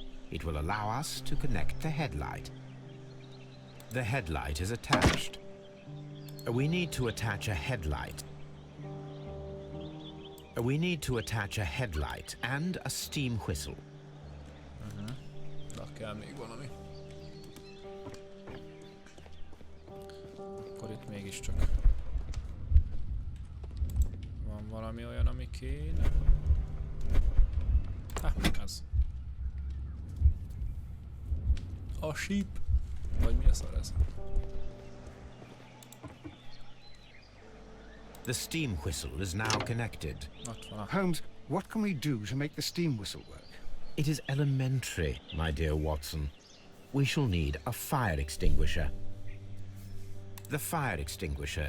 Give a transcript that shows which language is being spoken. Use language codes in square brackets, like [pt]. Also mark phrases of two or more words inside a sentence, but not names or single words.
[en] It will allow us to connect the headlight. The headlight is attached. We need to attach a headlight. We need to attach a headlight and a steam whistle. [hu] De kell még valami. Akkor itt mégiscsak van valami olyan, ami kéne. [en] Ez. A sheep. [hu] Vagy mi a szar ez? [en] The steam whistle is now connected. Holmes, what can we do to make the steam whistle work? It is elementary, my dear Watson. We shall need a fire extinguisher. The fire extinguisher.